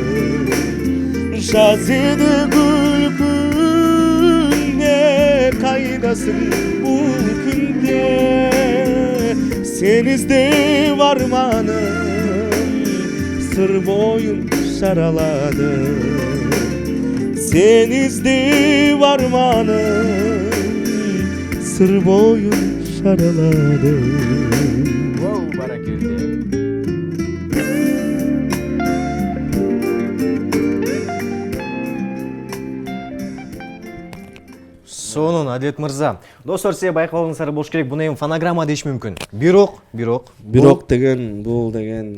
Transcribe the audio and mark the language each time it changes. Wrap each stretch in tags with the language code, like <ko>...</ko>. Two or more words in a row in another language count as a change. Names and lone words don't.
<kk>Жаз еді күлкіңде, қайдасың бұл күнде, сен іздеп арманым сыр бойын шаралады. Сен іздеп арманым сыр бойын шаралады.</kk> <ky>Вау, баракелде. Сонун, Адилет мырза. Достор, сиз байкалыңыздар болуш керек, буну эми фонограмма дейиш мүмкүн. Бирок деген, бул деген</ky>